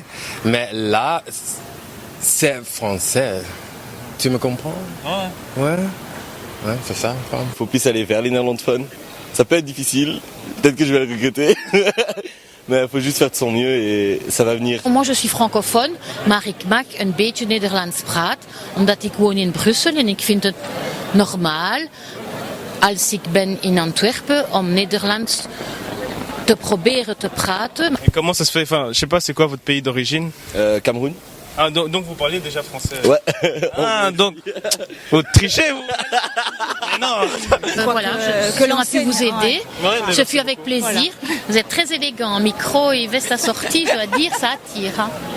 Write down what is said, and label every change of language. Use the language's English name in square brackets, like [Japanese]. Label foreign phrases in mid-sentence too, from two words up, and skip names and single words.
[French] Mais là, c'est français. Tu me comprends? Ouais, c'est ça. Il faut plus aller vers les néerlandophones. Ça peut être difficile, peut-être que je vais le regretter. Mais il faut juste faire de son mieux et ça va venir. Moi je suis francophone, [Dutch] maar ik maak een beetje Nederlands praat, omdat ik woon in Brussel en ik vind het normaal, als ik ben in Antwerpen, om Nederlands te proberen te praten. [French] Et comment ça se fait? Enfin, je sais pas, c'est quoi votre pays d'origine? Cameroun. Ah, donc vous parliez déjà français? Ouais. Ah, donc vous trichez, vous? Mais non. Voilà, que l'on a pu vous aider. Ce fut avec plaisir. Voilà. Vous êtes très élégant. Micro et veste assortie, je dois dire, ça attire.